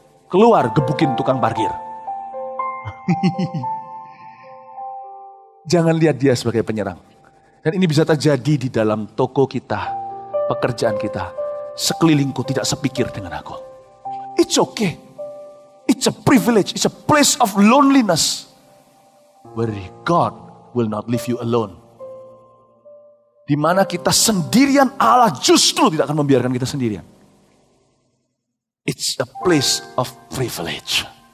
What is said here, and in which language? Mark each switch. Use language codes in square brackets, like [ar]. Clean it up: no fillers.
[id] Keluar gebukin tukang parkir. Jangan lihat dia sebagai penyerang. Dan ini bisa terjadi di dalam toko kita, pekerjaan kita. Sekelilingku tidak sepikir dengan aku. [en] It's okay. It's a privilege. It's a place of loneliness. Where God will not leave you alone. [id] Di mana kita sendirian, Allah justru tidak akan membiarkan kita sendirian. [en] It's a place of privilege.